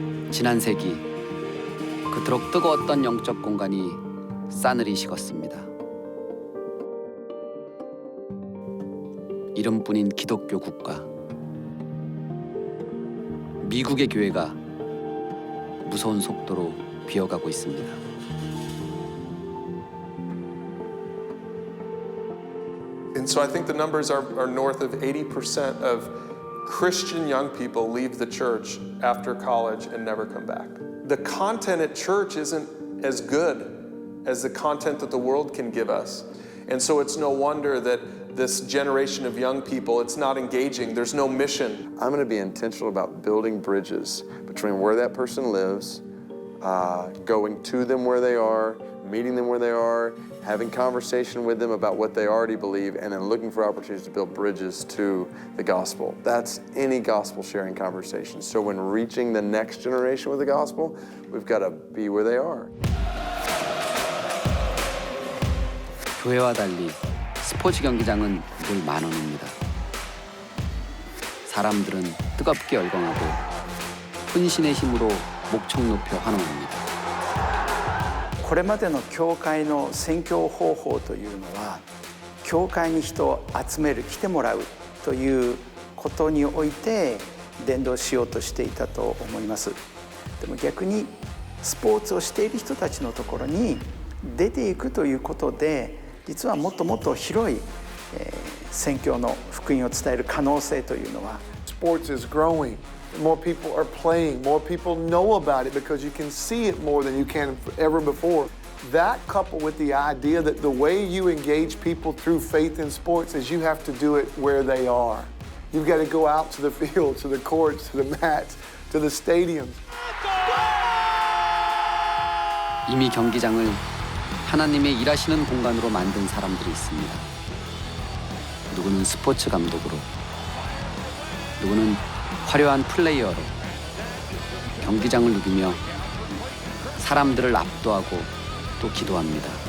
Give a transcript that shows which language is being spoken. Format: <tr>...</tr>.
<ko>지난 세기 그토록 뜨거웠던 영적 공간이 싸늘히 식었습니다. 이름뿐인 기독교 국가. 미국의 교회가 무서운 속도로 비어가고 있습니다.</ko> <en>And so I think the numbers are north of 80% of Christian young people leave the church after college and never come back. The content at church isn't as good as the content that the world can give us. And so it's no wonder that this generation of young people, it's not engaging, there's no mission. I'm going to be intentional about building bridges between where that person lives, going to them where they are, meeting them where they are, having conversation with them about what they already believe, and then looking for opportunities to build bridges to the gospel. That's any gospel sharing conversation. So when reaching the next generation with the gospel, we've got to be where they are.</en> <ko>교회와 달리 스포츠 경기장은 늘 만원입니다. 사람들은 뜨겁게 열광하고 혼신의 힘으로 목청 높여 환호합니다.</ko> <ja>これまでの教会の宣教方法というのは教会に人を集める来てもらうということにおいて伝道しようとしていたと思います。でも逆にスポーツをしている人たちのところに出ていくということで実はもっともっと広い宣教の福音を伝える可能性というのは</ja> <en>Sports is growing. More people are playing. More people know about it because you can see it more than you can ever before. That coupled with the idea that the way you engage people through faith in sports is you have to do it where they are. You've got to go out to the field, to the courts, to the mats, to the stadiums.</en> <ko>이미 경기장을 하나님의 일하시는 공간으로 만든 사람들이 있습니다. 누구는 스포츠 감독으로, 누구는 화려한 플레이어로 경기장을 누비며 사람들을 압도하고 또 기도합니다.</ko>